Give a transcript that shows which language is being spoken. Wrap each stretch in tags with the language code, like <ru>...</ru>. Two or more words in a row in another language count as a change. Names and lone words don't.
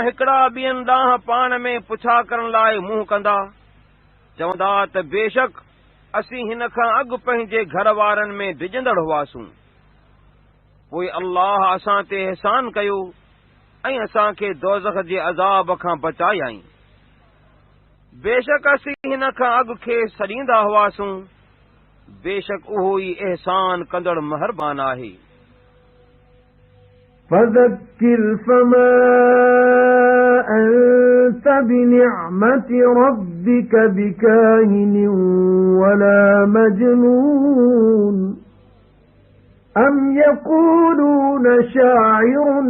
<sd>हिकिड़ा ॿियनि ॾांहुं पाण में पुछा करण लाइ मुंहुं कंदा चवंदा त बेशक असीं हिन खां अॻु पंहिंजे घर वारनि में डिॼंदड़ हुआसूं पोइ अल्लाह असां ते एहसान कयो ऐं असांखे दोज़ख जे अज़ाब खां बचायाईं बेशक असीं हिन खां अॻु खे सॾींदा हुआसूं बेशक उहो ई एहसान कंदड़ महिरबान आहे</sd> <ar>فذكر فما أنت بنعمة ربك بكاهن ولا مجنون أم يقولون شاعر</ar>